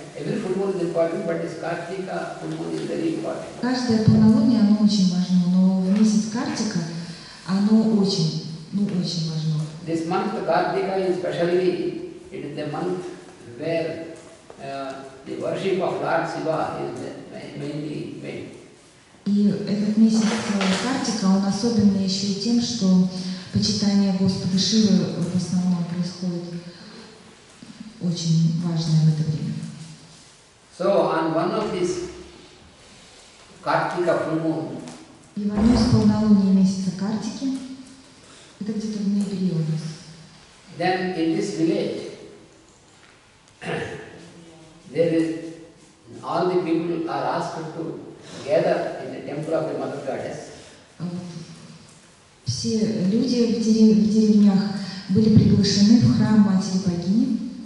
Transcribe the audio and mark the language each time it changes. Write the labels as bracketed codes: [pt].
[en] Every full moon is important, but this Kartika full moon is very important. [ru] Каждое полнолуние, оно очень важно, но в месяц Картика оно очень, очень важно. [en] This month, Kartika, especially, it is the month where the worship of Lord Shiva is mainly made. [ru] И этот месяц Картика, он особенный еще и тем, что почитание Господа Шивы в основном происходит очень важное в это время. [en] So, on one of these Kartika full moon, [ru] И в одно из полнолуний месяца Картики, это где-то в ноябре у нас, [en] then in this village, there is, all the people are asked to gather in the temple of the Mother Goddess. [ru] вот, все люди в деревнях были приглашены в храм Матери Богини.